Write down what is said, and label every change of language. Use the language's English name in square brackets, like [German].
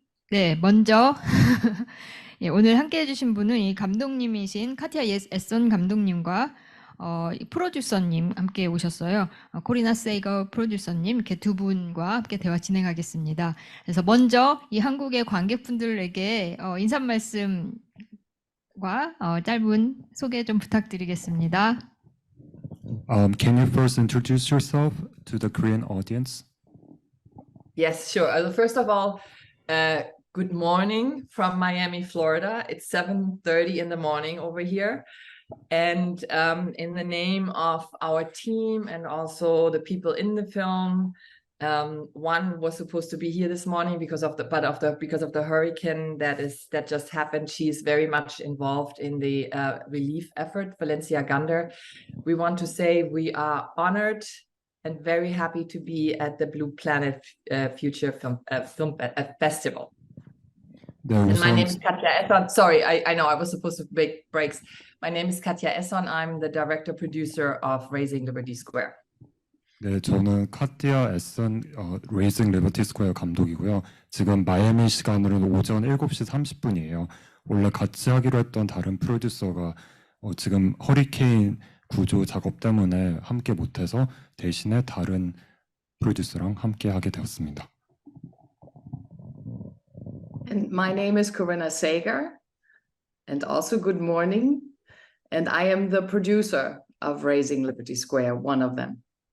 [Korean] 네, 먼저 예, 오늘 함께 해주신 분은 이 감독님이신 카티아 에선 감독님과 이 프로듀서님 함께 오셨어요. 코리나 세이거 프로듀서님 이렇게 두 분과 함께 대화 진행하겠습니다. 그래서 먼저 이 한국의 관객분들에게 인사 말씀과 짧은 소개 좀 부탁드리겠습니다. [English] Can you first introduce yourself to the Korean audience? Yes, sure. First of all, good morning from Miami, Florida. It's 7:30 in the morning over here. And in the name of our team and also the people in the film, one was supposed to be here this morning because of the hurricane that just happened. She's very much involved in the relief effort, Valencia Gander. We want to say we are honored and very happy to be at the Blue Planet Future Film Festival. And my name is Katja Esson. Sorry, I know I was supposed to make breaks. My name is Katja Esson. I'm the director-producer of Razing Liberty Square. [Korean] 네, 저는 카티아 에선 Razing Liberty Square 감독이고요. 지금 마이애미 시간으로는 오전 7시 30분이에요. 원래 같이 하기로 했던 다른 프로듀서가 지금 허리케인 구조 작업 때문에 함께 못해서 대신에 다른 프로듀서랑 함께 하게 되었습니다. [English] And my name is Corinna Sager, and also good morning. And I am the producer of Razing Liberty Square, one of them.